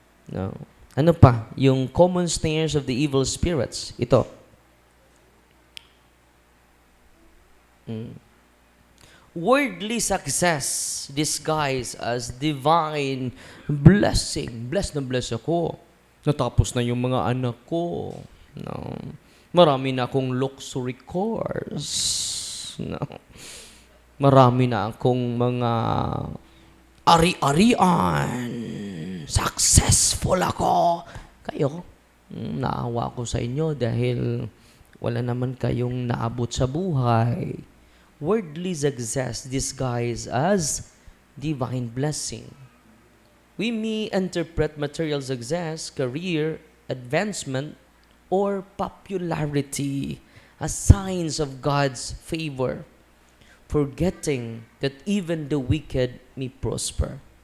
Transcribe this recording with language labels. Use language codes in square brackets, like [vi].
[en] No. [tl] Ano pa? Yung [en] common snares of the evil spirits. [tl] Ito. [en] Worldly success disguised as divine blessing. [tl] Blessed na bless ako. Natapos na yung mga anak ko. No. Marami na akong luxury cars. No. Marami na akong mga ari-arian. Successful ako. Kayo, naawa ko sa inyo dahil wala naman kayong naabot sa buhay. [en] Worldly success disguised as divine blessing. We may interpret material success, career, advancement, or popularity as signs of God's favor, forgetting that even the wicked may prosper.